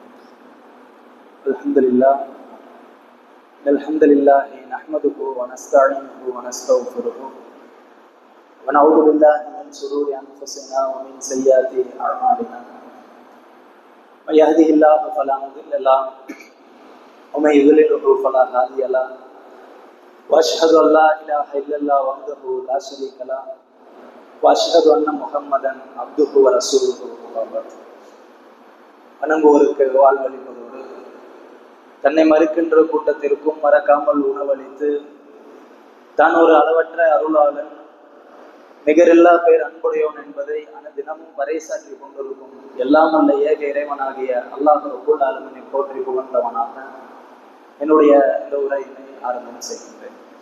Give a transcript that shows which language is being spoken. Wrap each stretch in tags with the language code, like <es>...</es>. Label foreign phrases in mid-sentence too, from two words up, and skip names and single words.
<ar>الحمد لله نحمده ونستعينه ونستغفره ونعوذ بالله من شرور أنفسنا ومن سيئات أعمالنا. من يهده الله فلا مضل له ومن يضلله فلا هادي له وأشهد أن لا إله إلا الله وحده لا شريك له وأشهد أن محمدا عبده ورسوله.</ar> <ta>வணங்குவோருக்கு வாழ்வளிப்பதோடு தன்னை மறுக்கின்ற கூட்டத்திற்கும் மறக்காமல் உணவளித்து தான் ஒரு அளவற்ற அருளாளன் நிகரில்லா பேர் அன்புடையோன் என்பதை தினமும் பறைசாற்றி கொண்டிருக்கும் எல்லாம் அல்ல ஏக இறைவனாகிய அல்லாஹ்</ta> <ar>رب العالمين</ar> <ta>போற்றி புகழ்ந்தவனாக என்னுடைய இந்த உரையினை ஆரம்பம் செய்கின்றேன்.</ta>